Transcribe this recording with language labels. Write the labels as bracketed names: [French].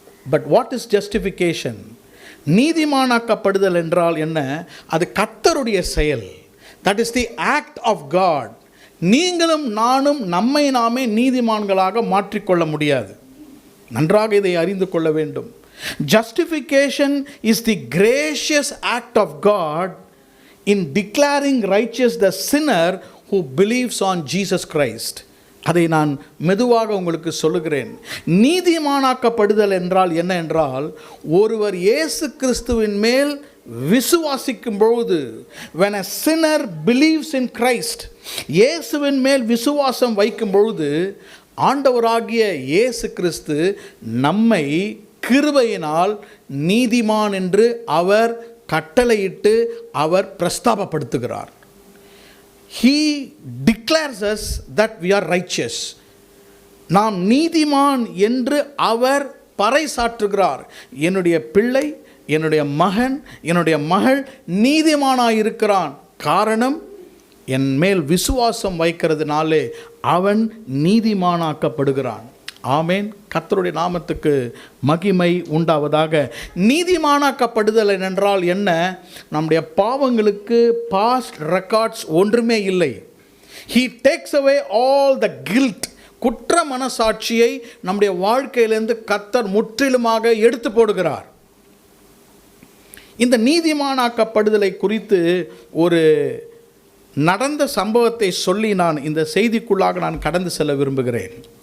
[English] But what is justification? [Tamil] நீதிமானாக்கப்படுதல் என்றால் என்ன? அது கர்த்தருடைய செயல். [English] That is the act of God. [Tamil] நீங்களும் நானும் நம்மை நாமே நீதிமான்களாக மாற்றிக்கொள்ள முடியாது. நன்றாக இதை அறிந்து கொள்ள வேண்டும். [English] Justification is the gracious act of God in declaring righteous the sinner who believes on Jesus Christ. [Tamil] அதை நான் மெதுவாக உங்களுக்கு சொல்லுகிறேன். நீதிமானாக்கப்படுதல் என்றால் என்ன என்றால், ஒருவர் இயேசு கிறிஸ்துவின் மேல் விசுவாசிக்கும் பொழுது, [English] when a sinner believes in Christ, [Tamil] இயேசுவின் மேல் விசுவாசம் வைக்கும் பொழுது ஆண்டவராகிய இயேசு கிறிஸ்து நம்மை கிருபையினால் நீதிமான் என்று அவர் கட்டளையிட்டு அவர் பிரஸ்தாபப்படுத்துகிறார். [English] He declares us that we are righteous. [Tamil] நாம் நீதிமான் என்று அவர் பறைசாற்றுகிறார். என்னுடைய பிள்ளை, என்னுடைய மகன், என்னுடைய மகள் நீதிமானாயிருக்கிறான். காரணம், என் மேல் விசுவாசம் வைக்கிறதுனாலே அவன் நீதிமானாக்கப்படுகிறான். ஆமேன். கர்த்தருடைய நாமத்துக்கு மகிமை உண்டாவதாக. நீதிமானாக்கப்படுதல் என்றால் என்ன? நம்முடைய பாவங்களுக்கு [English] past records [Tamil] ஒன்றுமே இல்லை. [English] He takes away all the guilt. [Tamil] குற்ற மனசாட்சியை நம்முடைய வாழ்க்கையிலிருந்து கர்த்தர் முற்றிலுமாக எடுத்து போடுகிறார். இந்த நீதிமானாக்கப்படுதலை குறித்து ஒரு நடந்த சம்பவத்தை சொல்லி நான் இந்த செய்திக்குள்ளாக நான் கடந்து செல்ல விரும்புகிறேன்.